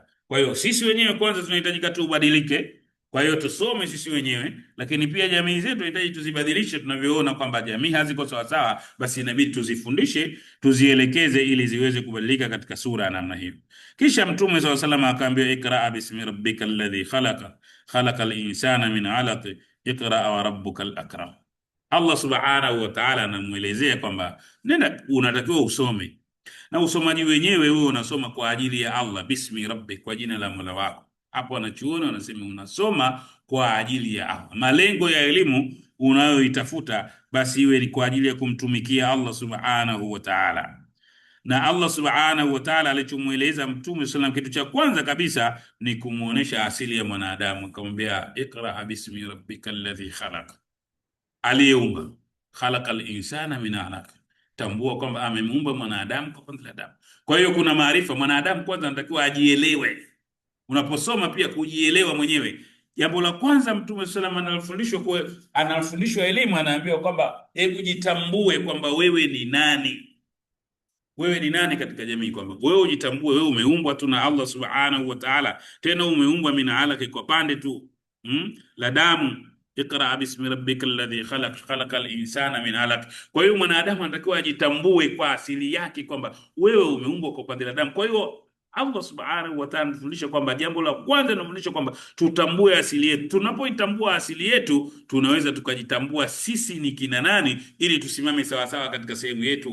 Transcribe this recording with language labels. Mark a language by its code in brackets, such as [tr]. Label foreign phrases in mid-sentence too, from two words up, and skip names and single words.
[sw] Kwa hiyo sisi wenyewe kwanza tunahitajika tubadilike. Kwa hiyo tusome sisi wenyewe, lakini pia jamii zetu inahitaji tuzibadilishe. Tunavyoona kwamba jamii haziko sawa sawa, basi inabidi tuzifundishe, tuzielekeze ili ziweze kubadilika katika sura ya namna hiyo. Kisha Mtume [ar] صلى الله عليه وسلم [sw] akaambia, [ar] اقرأ باسم ربك الذي خلق الإنسان من علق اقرأ وربك الأكرم. [sw] Allah [ar] سبحانه وتعالى [sw] anamuelezea kwamba nenda, unatakiwa usome, na usomaji wenyewe wewe unasoma kwa ajili ya Allah, [ar] باسم ربك, [sw] kwa jina la Mola wako. Hapo wanachuoni wanasema unasoma kwa ajili ya Allah. Malengo ya elimu unayoitafuta basi iwe ni kwa ajili ya kumtumikia Allah [ar] سبحانه وتعالى. [sw] Na Allah [ar] سبحانه وتعالى [sw] alichomueleza Mtume sallam, kitu cha kwanza kabisa ni kumuonesha asili ya mwanadamu. Akamwambia [ar] اقرأ باسم ربك الذي خلق, [sw] aliyeumba, [ar] خلق الإنسان من علق, [sw] tambua kwamba amemuumba mwanadamu kwa pande la damu. Kwa hiyo kuna maarifa mwanadamu kwanza anatakiwa ajielewe. Unaposoma pia kujielewa mwenyewe. Jambo la kwanza Mtume sallam anafundishwa elimu, anaambiwa kwamba hebu jitambue kwamba wewe ni nani. Wewe ni nani katika jamii, kwamba wewe ujitambue. Wewe umeumbwa tu na Allah [ar] سبحانه وتعالى, [sw] tena umeumbwa [ar] من علق, [sw] kwa pande tu la damu. [ar] اقرأ باسم ربك الذي خلق الإنسان من علق. [sw] Kwa hiyo mwanadamu anatakiwa ajitambue kwa asili yake kwamba wewe umeumbwa kwa pande la damu. Kwa hiyo Allah [ar] سبحانه وتعالى [sw] anafundisha kwamba jambo la kwanza anafundisha kwamba tutambue asili yetu. Tunapoitambua asili yetu, tunaweza tukajitambua sisi ni kina nani, ili tusimame sawa sawa katika sehemu yetu.